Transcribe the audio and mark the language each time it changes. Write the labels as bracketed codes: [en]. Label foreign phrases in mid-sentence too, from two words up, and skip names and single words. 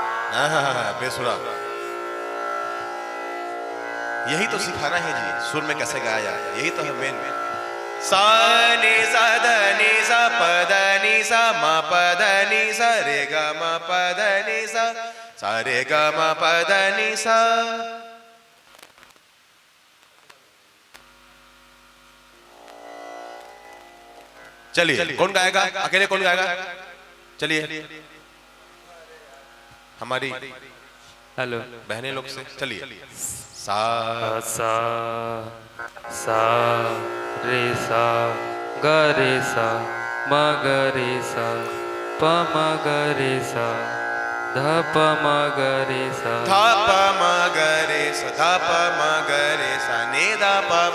[hi] हाँ, बेसुरा। यही तो सिखाना है जी, सुर में कैसे गाया जाए, यही तो है मेन। सा नि सा ध नि सा प ध नि सा म प ध नि सा रे ग म प ध नि सा रे ग म प ध नि सा। चलिए, कौन गाएगा? अकेले कौन गाएगा? चलिए, हमारी हेलो बहने लोग से चलिए। सा सा सा रे सा ग रे सा म ग रे सा प म ग रे सा ध प म ग रे सा धा प म ग रे सा धा प म ग रे सा ने धा प म।